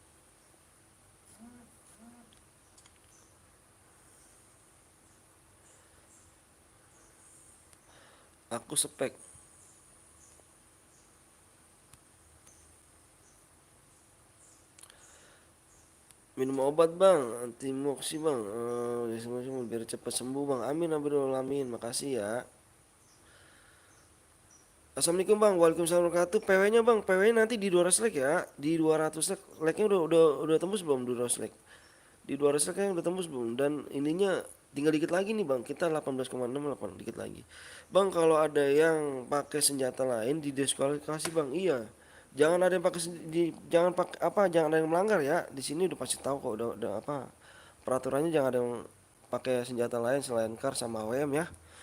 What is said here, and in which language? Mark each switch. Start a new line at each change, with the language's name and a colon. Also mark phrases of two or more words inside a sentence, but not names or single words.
Indonesian: Aku spek minum obat bang, anti moksi bang, biar cepat sembuh bang. Amin amin, makasih ya.
Arabic: السلام عليكم bang, وعليكم السلام ورحمة الله وبركاته.
Indonesian: PW nya bang, PW nya nanti di 200 like ya, di 200 like. Like nya udah tembus belum 200 like? Di 200 like nya udah tembus belum? Dan ininya tinggal dikit lagi nih bang, kita 18,68 dikit lagi. Bang kalau ada yang pakai senjata lain didiskualifikasi bang. Iya, jangan ada yang pakai jangan pakai apa, jangan ada yang melanggar ya. Di sini udah pasti tahu kok, udah apa peraturannya, jangan ada yang pakai senjata lain selain kar sama AWM ya.